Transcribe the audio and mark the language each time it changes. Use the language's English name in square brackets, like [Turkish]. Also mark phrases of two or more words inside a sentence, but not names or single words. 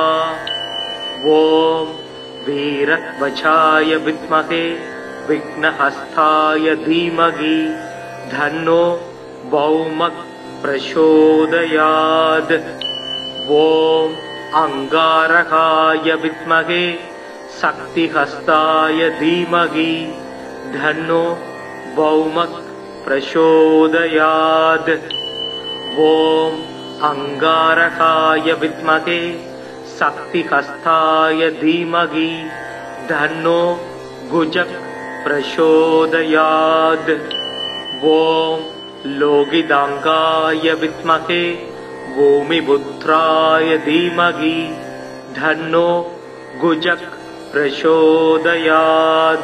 [Sanskrit] ओं वीरध्वजाय विद्महे विघ्नहस्ताय धीमहि तन्नो भौमः प्रचोदयात्. ओं अङ्गारकाय विद्महे शक्तिहस्ताय धीमहि तन्नो भौमः प्रचोदयात्. ஓம் अंगारकाय विद्महे शक्तिहस्ताय धीमहि तन्नो गुजः प्रचोदयात्। ओम लोहितांगाय विद्महे भूमिपुत्राय धीमहि तन्नो गुजः प्रचोदयात्।